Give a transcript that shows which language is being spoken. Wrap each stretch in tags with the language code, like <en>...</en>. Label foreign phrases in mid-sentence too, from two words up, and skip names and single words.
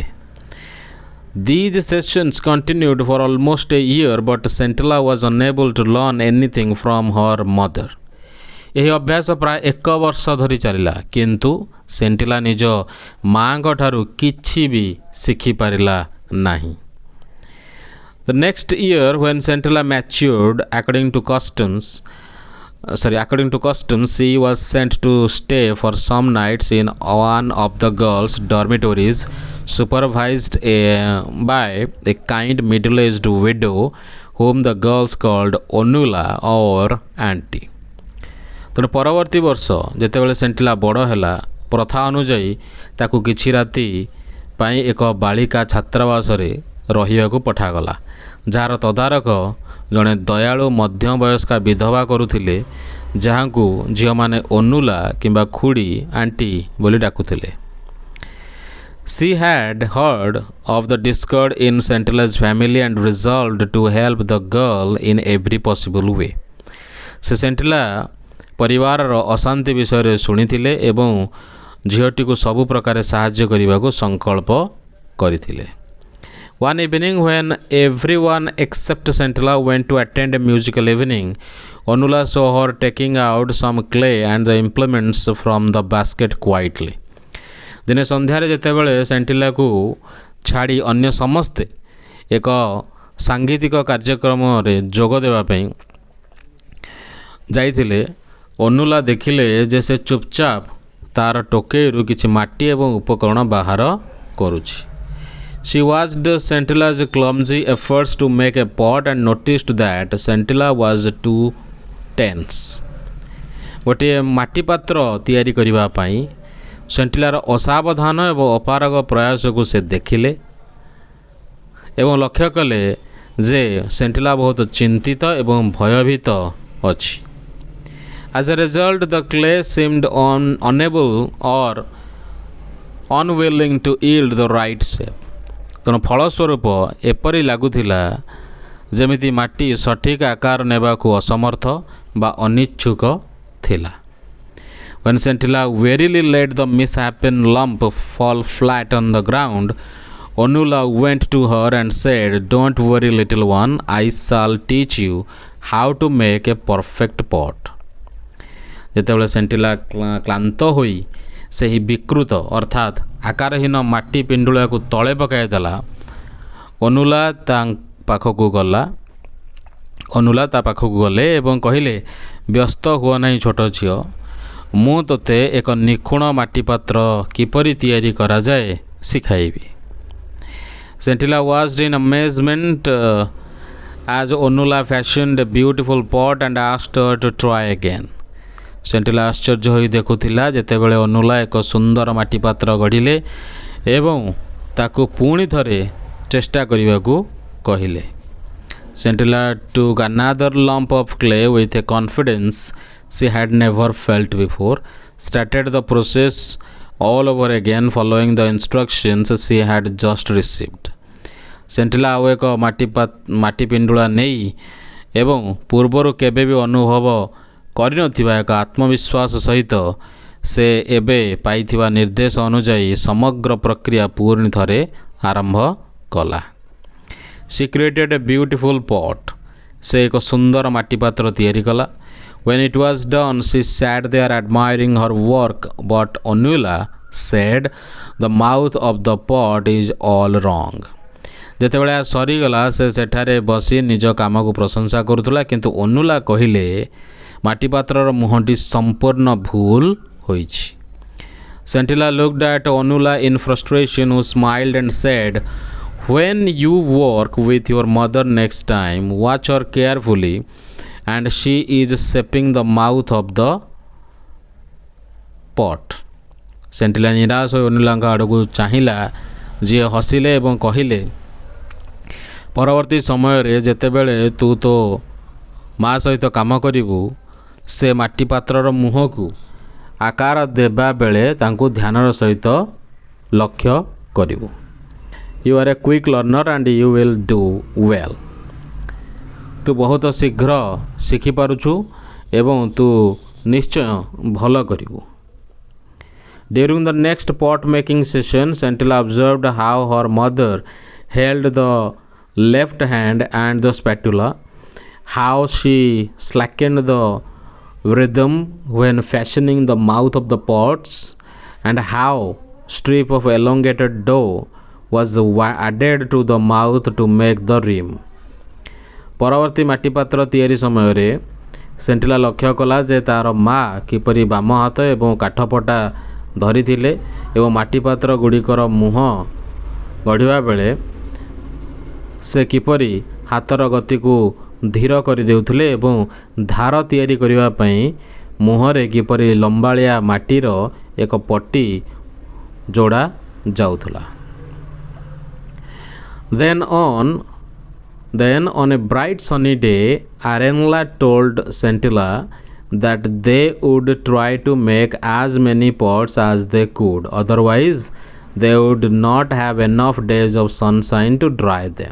<en>These sessions continued for almost a year, but Scintilla was unable to learn anything from her mother.</en> <or>ଏହି ଅଭ୍ୟାସ ପ୍ରାୟ 1 ବର୍ଷ ଧରି ଚାଲିଲା, କିନ୍ତୁ ସେଣ୍ଟିଲା ନିଜ ମାଙ୍କ ଠାରୁ କିଛି ବି ଶିଖିପାରିଲା ନାହିଁ।</or> <en>The next year, when Scintilla matured according to customs, she was sent to stay for some nights in one of the girls' dormitories, supervised by a kind middle-aged widow whom the girls called Onula or auntie.</en> <or>ତେଣୁ ପରବର୍ତ୍ତୀ ବର୍ଷ ଯେତେବେଳେ ସେଣ୍ଟିଲା ବଡ଼ ହେଲା, ପ୍ରଥା ଅନୁଯାୟୀ ତାକୁ କିଛି ରାତି ପାଇଁ ଏକ ବାଳିକା ଛାତ୍ରାବାସରେ ରହିବାକୁ ପଠାଗଲା, ଯାହାର ତଦାରଖ ଜଣେ ଦୟାଳୁ ମଧ୍ୟବୟସ୍କା ବିଧବା କରୁଥିଲେ, ଯାହାଙ୍କୁ ଝିଅମାନେ ଅନୁଲା କିମ୍ବା ଖୁଡ଼ି ଆଣ୍ଟି ବୋଲି ଡାକୁଥିଲେ।</or> <en>She had heard of the discord in Scintilla's family and resolved to help the girl in every possible way.</en> <or>ସେ ସେଣ୍ଟିଲା ପରିବାରର ଅଶାନ୍ତି ବିଷୟରେ ଶୁଣିଥିଲେ ଏବଂ ଝିଅଟିକୁ ସବୁ ପ୍ରକାରେ ସାହାଯ୍ୟ କରିବାକୁ ସଂକଳ୍ପ କରିଥିଲେ।</or> <en>One evening, when everyone except Scintilla went to attend a musical evening, Onula saw her taking out some clay and the implements from the basket quietly.</en> <or>ଦିନେ ସନ୍ଧ୍ୟାରେ ଯେତେବେଳେ ସେଣ୍ଟିଲାକୁ ଛାଡ଼ି ଅନ୍ୟ ସମସ୍ତେ ଏକ ସାଙ୍ଗୀତିକ କାର୍ଯ୍ୟକ୍ରମରେ ଯୋଗ ଦେବା ପାଇଁ ଯାଇଥିଲେ, ଅନୁଲା ଦେଖିଲେ ଯେ ସେ ଚୁପଚାପ ତାର ଟୋକେଇରୁ କିଛି ମାଟି ଏବଂ ଉପକରଣ ବାହାର କରୁଛି।</or> <en>She watched Scintilla's clumsy efforts to make a pot and noticed that Scintilla was too tense.</en> <or>ଗୋଟିଏ ମାଟି ପାତ୍ର ତିଆରି କରିବା ପାଇଁ ସେଣ୍ଟିଲାର ଅସାବଧାନ ଏବଂ ଅପାରଗ ପ୍ରୟାସକୁ ସେ ଦେଖିଲେ ଏବଂ ଲକ୍ଷ୍ୟ କଲେ ଯେ ସେଣ୍ଟିଲା ବହୁତ ଚିନ୍ତିତ ଏବଂ ଭୟଭୀତ ଅଛି।</or> <en>As a result, the clay seemed unable or unwilling to yield the right shape.</en> <or>ତେଣୁ ଫଳସ୍ୱରୂପ ଏପରି ଲାଗୁଥିଲା ଯେମିତି ମାଟି ସଠିକ୍ ଆକାର ନେବାକୁ ଅସମର୍ଥ ବା ଅନିଚ୍ଛୁକ ଥିଲା।</or> <en>When Scintilla wearily let the misshapen lump fall flat on the ground, Onula went to her and said, "Don't worry, little one, I shall teach you how to make a perfect pot."</en> <or>ଯେତେବେଳେ ସେଣ୍ଟିଲା କ୍ଳାନ୍ତ ହୋଇ ସେହି ବିକୃତ ଅର୍ଥାତ୍ ଆକାରହୀନ ମାଟି ପିଣ୍ଡୁଳାକୁ ତଳେ ପକାଇ ଦେଲା, ଅନୁଲା ତା ପାଖକୁ ଗଲେ ଏବଂ କହିଲେ, ବ୍ୟସ୍ତ ହୁଅ ନାହିଁ ଛୋଟ ଝିଅ, ମୁଁ ତୋତେ ଏକ ନିଖୁଣ ମାଟି ପାତ୍ର କିପରି ତିଆରି କରାଯାଏ ଶିଖାଇବି।</or> <en>Scintilla watched in amazement as Onula fashioned a beautiful pot and asked her to try again.</en> <or>ସେଣ୍ଟିଲା ଆଶ୍ଚର୍ଯ୍ୟ ହୋଇ ଦେଖୁଥିଲା ଯେତେବେଳେ ଅନୁଲା ଏକ ସୁନ୍ଦର ମାଟି ପାତ୍ର ଗଢ଼ିଲେ ଏବଂ ତାକୁ ପୁଣି ଥରେ ଚେଷ୍ଟା କରିବାକୁ କହିଲେ।</or> <en>Scintilla took another lump of clay with a confidence she had never felt before, started the process all over again following the instructions she had just received.</en> <or>Scintilla ଆଉ ଏକ ମାଟି ପିଣ୍ଡୁଳା ନେଇ ଏବଂ ପୂର୍ବରୁ କେବେ ବି ଅନୁଭବ କରିନଥିବା ଏକ ଆତ୍ମବିଶ୍ୱାସ ସହିତ ସେ ଏବେ ପାଇଥିବା ନିର୍ଦ୍ଦେଶ ଅନୁଯାୟୀ ସମଗ୍ର ପ୍ରକ୍ରିୟା ପୁଣି ଥରେ ଆରମ୍ଭ କଲା।</or> <en>She created a beautiful pot.</en> <or>ସେ ଏକ ସୁନ୍ଦର ମାଟି ପାତ୍ର ତିଆରି କଲା।</or> <en>When it was done, she sat there admiring her work, but Onula said, "The mouth of the pot is all wrong."</en> <or>ଯେତେବେଳେ ସରିଗଲା ସେ ସେଠାରେ ବସି ନିଜ କାମକୁ ପ୍ରଶଂସା କରୁଥିଲା, କିନ୍ତୁ ଅନୁଲା କହିଲେ ମାଟି ପାତ୍ରର ମୁହଁଟି ସମ୍ପୂର୍ଣ୍ଣ ଭୁଲ ହୋଇଛି।</or> <en>Santila looked at Onula in frustration, who smiled and said, "When you work with your mother next time, watch her carefully, and she is shaping the mouth of the pot."</en> <or>Santila ନିରାଶ ହୋଇ ଅନୁଲାଙ୍କ ଆଡ଼କୁ ଚାହିଁଲା, ଯିଏ ହସିଲେ ଏବଂ କହିଲେ, ପରବର୍ତ୍ତୀ ସମୟରେ ଯେତେବେଳେ ତୁ ତୋ ମା ସହିତ କାମ କରିବୁ, ସେ ମାଟି ପାତ୍ରର ମୁହଁକୁ ଆକାର ଦେବା ବେଳେ ତାଙ୍କୁ ଧ୍ୟାନର ସହିତ ଲକ୍ଷ୍ୟ କରିବୁ।</or> <en>You are a quick learner and you will do well.</en> <or>ତୁ ବହୁତ ଶୀଘ୍ର ଶିଖିପାରୁଛୁ ଏବଂ ତୁ ନିଶ୍ଚୟ ଭଲ କରିବୁ।</or> <en>During the next pot making session, Santila observed how her mother held the left hand and the spatula, how she slackened the rhythm when fashioning the mouth of the pots, and how strip of elongated dough was added to the mouth to make the rim.</en> <or>ପରବର୍ତ୍ତୀ ମାଟିପାତ୍ର ତିଆରି ସମୟରେ ସେଣ୍ଟିଲା ଲକ୍ଷ୍ୟ କଲା ଯେ ତା'ର ମା କିପରି ବାମ ହାତ ଏବଂ କାଠପଟା ଧରିଥିଲେ ଏବଂ ମାଟିପାତ୍ର ଗୁଡ଼ିକର ମୁହଁ ଗଢ଼ିବା ବେଳେ ସେ କିପରି ହାତର ଗତିକୁ ଧୀର କରିଦେଉଥିଲେ ଏବଂ ଧାର ତିଆରି କରିବା ପାଇଁ ମୁହଁରେ କିପରି ଲମ୍ବାଳିଆ ମାଟିର ଏକ ପଟି ଯୋଡ଼ା ଯାଉଥିଲା।</or> <en>Then on a bright sunny day, Arenla told Santila that they would try to make as many pots as they could, otherwise they would not have enough days of sunshine to dry them.</en>